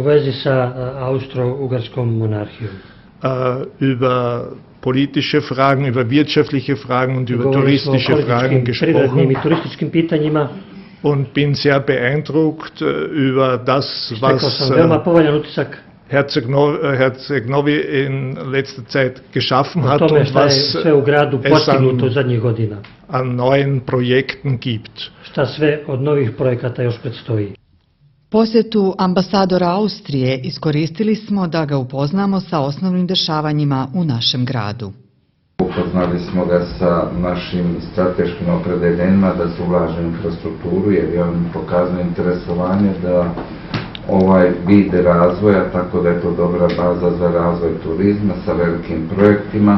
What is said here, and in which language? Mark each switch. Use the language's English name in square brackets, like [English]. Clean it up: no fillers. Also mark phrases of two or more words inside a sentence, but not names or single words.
[German] Über politische Fragen, über wirtschaftliche Fragen und über touristische Fragen gesprochen und bin sehr beeindruckt über das, was Herceg Novi in letzter Zeit geschaffen hat und was es an neuen Projekten gibt. [Serbian] Posjetu ambasadora Austrije iskoristili smo da ga upoznamo sa osnovnim dešavanjima u našem gradu. Upoznali smo ga sa našim strateškim opredeljenjima da se ulaže u infrastrukturu, jer je on pokazao interesovanje da ovaj vid razvoja, tako da je to dobra baza za razvoj turizma sa velikim projektima.